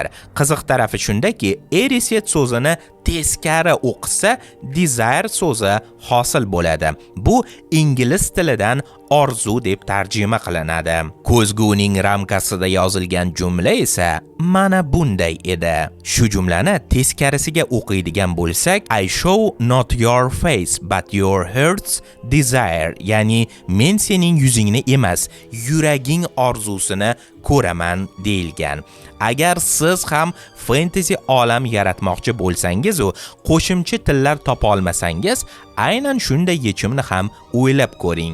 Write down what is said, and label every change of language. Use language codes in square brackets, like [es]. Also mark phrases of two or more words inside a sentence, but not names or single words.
[uz] Qiziq tarafi shundaki, Erised so'zini teskari o'qisa, desire so'zi hosil bo'ladi. Bu ingliz tilidan orzu deb tarjima qilinadi. Ko'zguning ramkasida yozilgan jumla esa mana bunday edi. Shu jumlani teskarisiga o'qiydigan bo'lsak, [en] I show not your face but your heart's desire, [uz] ya'ni men sening yuzingni emas, yuraging orzusini ko'raman deyilgan. Agar siz ham fantasy olam yaratmoqchi bo'lsangiz u qo'shimcha tillar topa olmasangiz, aynan shunday yechimni ham o'ylab ko'ring.